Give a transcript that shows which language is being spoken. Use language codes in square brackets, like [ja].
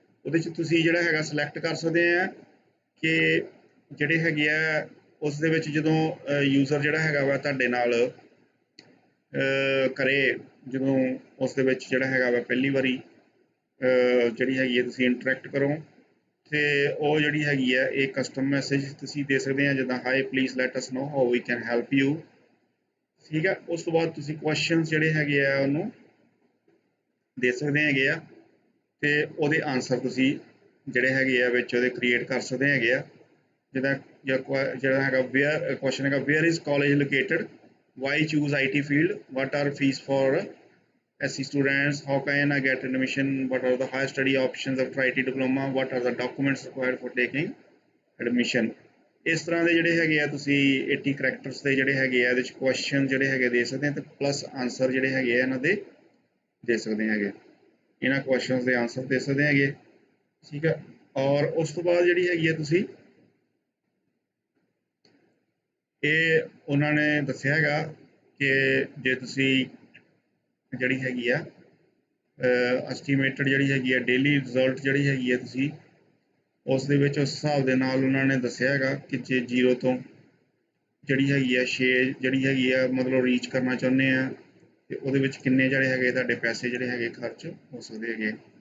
[pa] ਉਹਦੇ 'ਚ ਤੁਸੀਂ ਜਿਹੜਾ ਹੈਗਾ ਸਿਲੈਕਟ ਕਰ ਸਕਦੇ ਆ ਕਿ ਜਿਹੜੇ ਹੈਗੇ ਆ ਉਸ ਦੇ ਵਿੱਚ ਜਦੋਂ ਯੂਜ਼ਰ ਜਿਹੜਾ ਹੈਗਾ ਵਾ ਤੁਹਾਡੇ ਨਾਲ ਕਰੇ, ਜਦੋਂ ਉਸ ਦੇ ਵਿੱਚ ਜਿਹੜਾ ਹੈਗਾ ਵਾ ਪਹਿਲੀ ਵਾਰੀ ਜਿਹੜੀ ਹੈਗੀ ਹੈ ਤੁਸੀਂ ਇੰਟਰੈਕਟ ਕਰੋ ਤੇ ਉਹ ਜਿਹੜੀ ਹੈਗੀ ਹੈ ਇਹ ਕਸਟਮ ਮੈਸੇਜ ਤੁਸੀਂ ਦੇ ਸਕਦੇ ਆ, ਜਿੱਦਾਂ [en] hi please let us know how we can help you, [pa] ਠੀਕ ਹੈ। ਉਸ ਤੋਂ ਬਾਅਦ ਤੁਸੀਂ ਕੁਐਸਚਨਸ ਜਿਹੜੇ ਹੈਗੇ ਆ ਉਹਨੂੰ ਦੇ ਸਕਦੇ ਹੈਗੇ ਆ ਤੇ ਉਹਦੇ ਆਨਸਰ ਤੁਸੀਂ ਜਿਹੜੇ ਹੈਗੇ ਆ ਵਿੱਚ ਉਹਦੇ ਕ੍ਰੀਏਟ ਕਰ ਸਕਦੇ ਹੈਗੇ ਆ। ਜਿੱਦਾਂ ਜਿਹੜਾ ਹੈਗਾ [en] Where question ਹੈਗਾ, where is college located, why choose IT field, what are fees for SC students, how can I get admission, what are the higher study options of IT diploma, what are the documents required for taking admission। [pa] ਇਸ ਤਰ੍ਹਾਂ ਦੇ ਜਿਹੜੇ ਹੈਗੇ ਆ ਤੁਸੀਂ 80 characters ਦੇ ਜਿਹੜੇ ਹੈਗੇ ਆ ਇਹਦੇ 'ਚ ਕੁਐਸਚਨ ਜਿਹੜੇ ਹੈਗੇ ਦੇ ਸਕਦੇ ਆ ਤੇ ਪਲੱਸ ਆਨਸਰ ਜਿਹੜੇ ਹੈਗੇ ਆ ਇਹਨਾਂ ਦੇ ਦੇ ਸਕਦੇ ਹੈਗੇ, ਇਹਨਾਂ ਕੁਐਸਚਨਸ ਦੇ ਆਨਸਰ ਦੇ ਸਕਦੇ ਹੈਗੇ, ਠੀਕ ਹੈ। ਔਰ ਉਸ ਤੋਂ ਬਾਅਦ ਜਿਹੜੀ ਹੈਗੀ ਆ ਤੁਸੀਂ ਇਹ ਉਹਨਾਂ ਨੇ ਦੱਸਿਆ ਹੈਗਾ ਕਿ ਜੇ ਤੁਸੀਂ ਜਿਹੜੀ ਹੈਗੀ ਆ ਐਸਟੀਮੇਟਡ ਜਿਹੜੀ ਹੈਗੀ ਆ ਡੇਲੀ ਰਿਜ਼ਲਟ ਜਿਹੜੀ ਹੈਗੀ ਆ ਤੁਸੀਂ ਉਸ ਦੇ ਵਿੱਚ ਉਸ ਹਿਸਾਬ ਦੇ ਨਾਲ ਉਹਨਾਂ ਨੇ ਦੱਸਿਆ ਹੈਗਾ ਕਿ ਜੇ 0 ਤੋਂ ਜਿਹੜੀ ਹੈਗੀ ਆ 6 ਜਿਹੜੀ ਹੈਗੀ ਆ ਮਤਲਬ ਰੀਚ ਕਰਨਾ ਚਾਹੁੰਦੇ ਆ ਤੇ ਉਹਦੇ ਵਿੱਚ ਕਿੰਨੇ ਜਿਹੜੇ ਹੈਗੇ ਤੁਹਾਡੇ ਪੈਸੇ ਜਿਹੜੇ ਹੈਗੇ ਖਰਚ ਹੋ ਸਕਦੇ ਹੈਗੇ।